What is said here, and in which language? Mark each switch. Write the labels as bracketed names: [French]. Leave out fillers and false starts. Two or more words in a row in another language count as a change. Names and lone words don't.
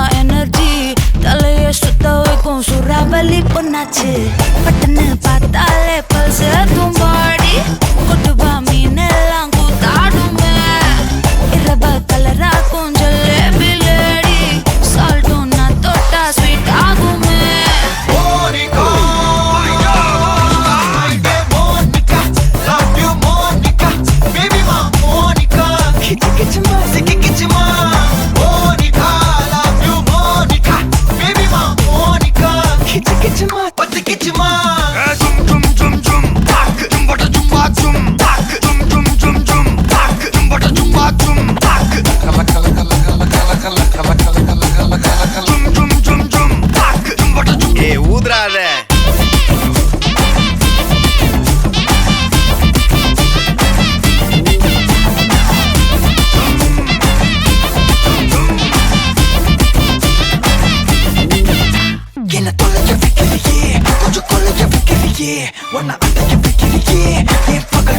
[Tamil] எனர்ஜி தலைய சுத்த வைக்கும் சுறாவலி பொண்ணாச்சு பட்டன்னு பார்த்தாலே பல்ஸ் தும்பாடி கொட்டுவா மீன் எல்லாம் கூத்தாடுமே இரவ கலராக்கும் [English] jalebi lady [Tamil] சால்ட்டும் நான் தொட்டா ஸ்வீட் ஆகுமே [English] Monica, Monica, love you Monica, baby ma Monica, kichi kichi ma, siki kichi ma, Monica, love you Monica, baby ma Monica, kichi kichi ma, pati kichi ma. Zum zum zum zum, tak, zum bata zum ba zum, tak, zum zum zum zum, tak, zum bata zum ba zum, tak. Kala kala kala kala kala kala kala kala kala kala kala kala. Zum zum zum zum, tak, zum bata zum. [Tamil] ஊதுறாத என்ன தொலைய வைக்கிறியே கொஞ்சம் கொலைய வைக்கிறியே உன்னை அடைய வைக்கிறியே என் பகல்